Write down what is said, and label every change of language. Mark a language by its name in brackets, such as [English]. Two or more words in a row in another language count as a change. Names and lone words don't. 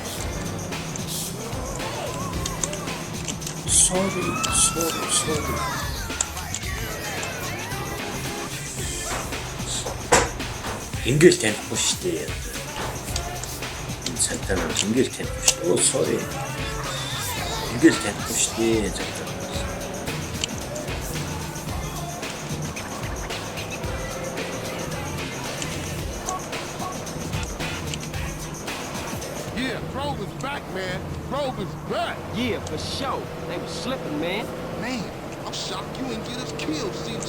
[English] Sorry. [Mongolian] Ингээл танихгүй шүү дээ. Энэ цантаа нар ингээл танихгүй шүү дээ. [English] Oh sorry. [Mongolian] Ингээл танихгүй шүү дээ. Цантаа. [English] Yeah, Grove is back, man. Grove is back. Yeah, for sure. They was slipping, man. Man, I'm shocked you didn't get us killed, CJ.